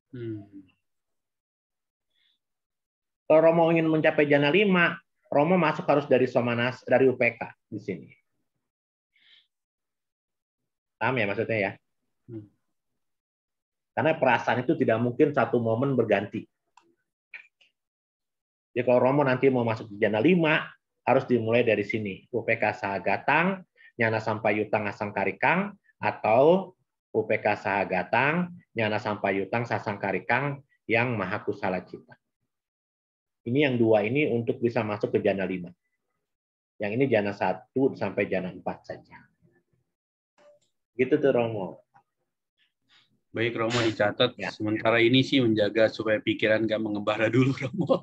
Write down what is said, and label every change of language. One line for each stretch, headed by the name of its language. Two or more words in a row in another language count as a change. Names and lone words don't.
Indonesian: Kalau Romo ingin mencapai jana 5, Romo masuk harus dari Somanas, dari UPK di sini. Paham ya maksudnya ya? Karena perasaan itu tidak mungkin satu momen berganti. Jadi kalau Romo nanti mau masuk di jana 5, harus dimulai dari sini.
Pali: UPK Sahagatang, Nyana Sampayutang Asangkarikang, atau UPK Sahagatang, Nyana Sampayutang Sasangkarikang
Indonesian: yang
Pali: Maha Kusala Cita.
Indonesian: Ini yang 2 ini untuk bisa masuk ke jana 5. Yang ini jana 1 sampai jana 4 saja. Gitu tuh Romo. Baik Romo dicatat. Ya. Sementara ini sih menjaga supaya pikiran nggak mengembara dulu Romo.